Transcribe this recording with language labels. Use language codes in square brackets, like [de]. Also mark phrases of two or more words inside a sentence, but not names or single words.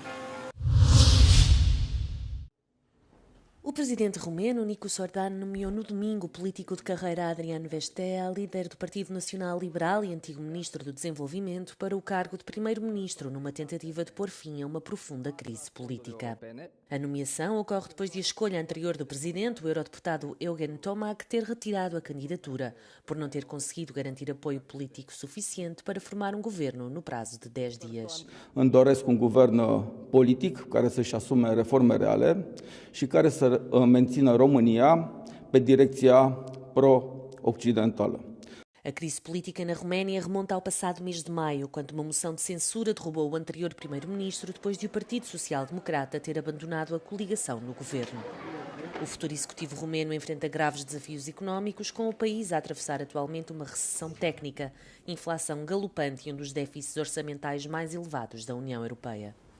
[pt] O presidente romeno, Nikos Orban, nomeou no domingo o político de carreira Adrian Vestea, líder do Partido Nacional Liberal e antigo ministro do Desenvolvimento, para o cargo de primeiro-ministro, numa tentativa de pôr fim a uma profunda crise política. A nomeação ocorre depois de a escolha anterior do presidente, o eurodeputado Eugen Tomac, ter retirado a candidatura, por não ter conseguido garantir apoio político suficiente para formar un governo no prazo de 10 dias. [ro] Îmi doresc un guvern politic care să-și asume reforme reale și care să mențină România pe direcția pro-occidentală. [pt] A crise política na Roménia remonta ao passado mês de maio, quando uma moção de censura derrubou o anterior primeiro-ministro depois de o Partido Social Democrata ter abandonado a coligação no governo. O futuro executivo romeno enfrenta graves desafios económicos, com o país a atravessar atualmente uma recessão técnica, inflação galopante e um dos déficits orçamentais mais elevados da União Europeia.